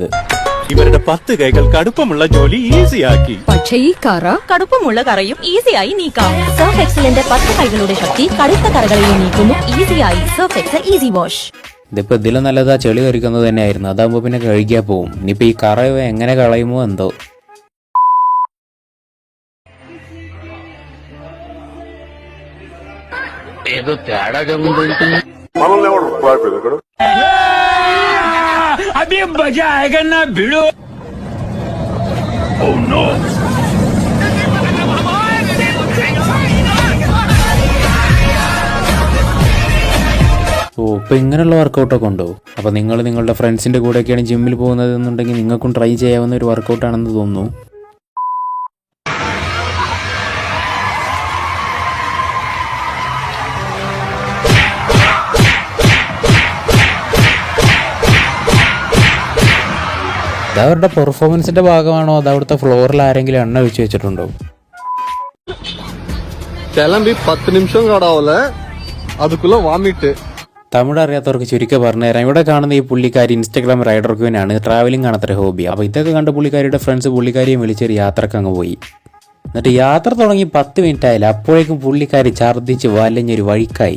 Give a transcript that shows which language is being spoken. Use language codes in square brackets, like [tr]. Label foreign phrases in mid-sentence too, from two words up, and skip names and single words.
[ml] ഇവരുടെ 10 കൈകൾ കടുപ്പമുള്ള ജോലി ഈസിയാക്കി. പക്ഷേ ഈ കറ കടുപ്പമുള്ള കറയും ഈസിയായി നീക്കാം. സർഫ് എക്സലിന്റെ 10 കൈകളുടെ ശക്തി കടുത്ത കറകളെയും നീക്കുന്നു ഈസിയായി. സർഫ് എക്സൽ ഈസി വാഷ്. ഇതിപ്പോ ഇതിലും നല്ലതാ ചെളി തെറിക്കുന്നത് തന്നെയായിരുന്നു. അതാകുമ്പോ പിന്നെ കഴുകിയാ പോവും. ഇനിയിപ്പോ ഈ കറ എങ്ങനെ കളയുമോ എന്തോ. [te] ఏదో తేడాగా ఉంది. [hi] अभी मज़ा आएगा ना भिडू. [en] Oh no. [ml] ഇപ്പൊ ഇങ്ങനെയുള്ള വർക്കൗട്ടൊക്കെ ഉണ്ടോ? അപ്പൊ നിങ്ങൾ നിങ്ങളുടെ ഫ്രണ്ട്സിന്റെ കൂടെയൊക്കെയാണ് ജിമ്മിൽ പോകുന്നത് എന്നുണ്ടെങ്കിൽ നിങ്ങൾക്കും ട്രൈ ചെയ്യാവുന്ന ഒരു വർക്കൗട്ടാണെന്ന് തോന്നുന്നു. അതവരുടെ പെർഫോമൻസിന്റെ ഭാഗമാണോ അത് അവിടുത്തെ ഫ്ലോറിൽ ആരെങ്കിലും എണ്ണ ഒഴിച്ചു വെച്ചിട്ടുണ്ടോ? [ta] கிளம்பி 10 நிமிஷம் காடாவல அதுக்குள்ள வாமிட்டு. [ml] തമിഴ് അറിയാത്തവർക്ക് ചുരുക്കി പറഞ്ഞുതരാം. ഇവിടെ കാണുന്ന ഈ പുള്ളിക്കാരി ഇൻസ്റ്റാഗ്രാം റൈഡർ ക്വീനാണ്. ട്രാവലിംഗ് ആണ് അത്ര ഹോബി. അപ്പൊ ഇതൊക്കെ കണ്ട പുള്ളിക്കാരിയുടെ ഫ്രണ്ട്സ് പുള്ളിക്കാരിയെ വിളിച്ചൊരു യാത്രക്ക് അങ്ങ് പോയി. എന്നിട്ട് യാത്ര തുടങ്ങി 10 മിനിറ്റ് ആയില്ല, അപ്പോഴേക്കും പുള്ളിക്കാരി ഛർദ്ദിച്ച് വലഞ്ഞൊരു വഴിക്കായി.